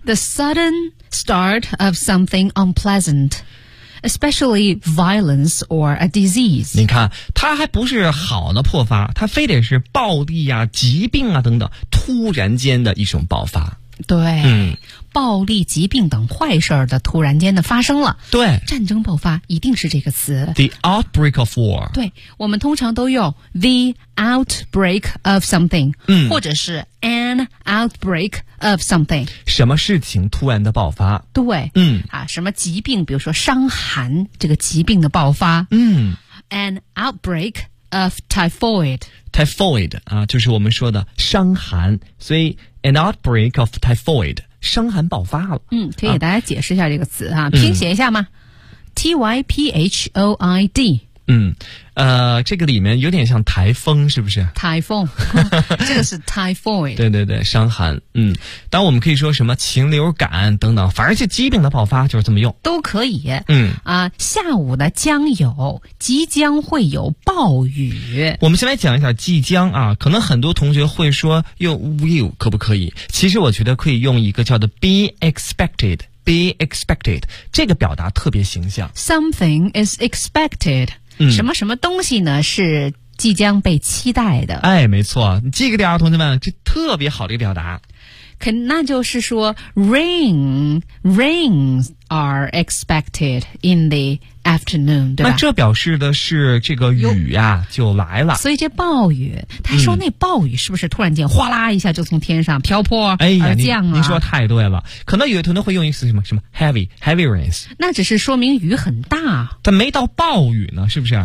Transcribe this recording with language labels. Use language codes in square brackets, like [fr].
[en] The sudden start of something unpleasantespecially violence or a disease。 [zh] 你看它还不是好的破发，它非得是暴力啊、疾病啊等等突然间的一种爆发。对、嗯、暴力、疾病等坏事的突然间的发生了。对，战争爆发一定是这个词， [en] The outbreak of war。 [zh] 对，我们通常都用 [en] The outbreak of something、 [zh] 或者是 [en] An outbreak of something。 [zh] 什么事情突然的爆发。对、什么疾病，比如说伤寒，这个疾病的爆发。 [en] An outbreak of typhoid。 [zh] Typhoid、就是我们说的伤寒，所以 [en] An outbreak of typhoid， [zh] 伤寒爆发了。嗯，可以给大家解释一下这个词啊，拼写一下吗、typhoid。这个里面有点像台风，是不是？台风，这个是 typhoid。对对对，伤寒。当我们可以说什么禽流感等等，反而是疾病的爆发，就是这么用，都可以。下午的将有，即将会有暴雨。我们先来讲一下即将啊，可能很多同学会说用 will 可不可以，其实我觉得可以用一个叫做 be expected。 be expected 这个表达特别形象， [en] something is expected。 [zh] 什么什么东西呢是即将被期待的。哎，没错，你记个点啊同学们，这特别好的一个表达。可那就是说 [en] rains are expected in the afternoon， [zh] 对吧？那这表示的是这个雨啊就来了。所以这暴雨，他说那暴雨是不是突然间哗啦一下就从天上飘泼而降啊？您、说太对了，可能有的同学会用一词什么 [en] heavy rains， [zh] 那只是说明雨很大，但没到暴雨呢，是不是？